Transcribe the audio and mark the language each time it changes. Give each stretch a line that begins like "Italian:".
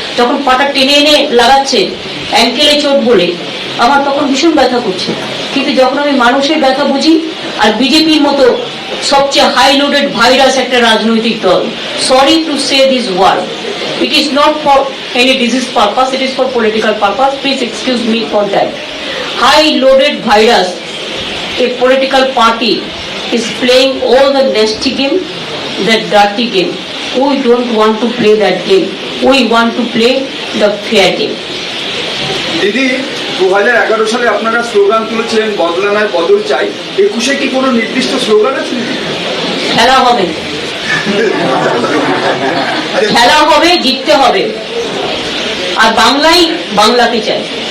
Bangla: যখন পাটা টেনে এনে লাগাচ্ছে অ্যাঙ্কেলে চোট বলে, আমার তখন ভীষণ ব্যথা করছে। কিন্তু যখন আমি মানুষের ব্যথা বুঝি, আর বিজেপির মতো সবচেয়ে হাই লোডেড ভাইরাস একটা রাজনৈতিক দল,
English: Sorry to say this word, it is not for any disease purpose, it is for political purpose, please excuse me for that. High loaded virus, a political party is playing all the nasty game, that dirty game. We don't want to play that game, we want to play the fair game.
Bangla: দিদি 2011 সালে আপনারা slogan তুলেছিলেন বদলা নয় বদল চাই, 21-এ কি কোনো নির্দিষ্ট স্লোগান আছে? খেলা হবে, খেলা হবে, জিততে হবে, আর বাংলাই বাংলাকে চাই।